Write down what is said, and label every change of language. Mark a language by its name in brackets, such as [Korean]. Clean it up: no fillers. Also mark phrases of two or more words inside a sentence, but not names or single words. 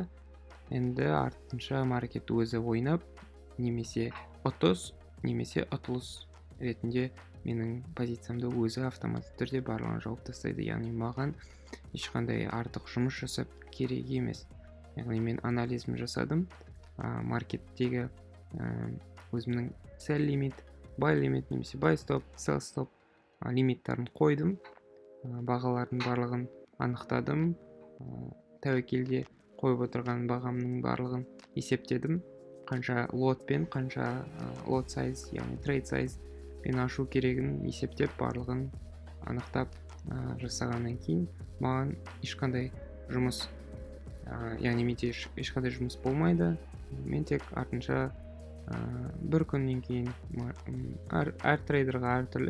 [Kazakh] Енді артынша маркет өзі ойнап, немесе ұтыс, немесе ұтылыс ретінде менің позициямды өзі автоматты түрде барлығын жауып тастайды. Яғни маған ешқандай артық жұмыс жасап керек емес. Яғни мен анализм жасадым, маркеттегі өзімнің sell лимит, buy лимит, немесе buy [English] stop, sell stop [Kazakh] лимиттарын қойдым, бағалардың барлығын анықтадым, тәуекелге қойып отырған бағамның барлығын есептедім, қанша лотпен, қанша лот size, яғни [English] trade size [Kazakh] мен ашу керегін есептеп, барлығын анықтап жасағаннан кейін маған ешқандай жұмыс, яғни менде ешқандай жұмыс болмайды. Мен тек артынша бір күннен кейін әр трейдерға әртүрлі.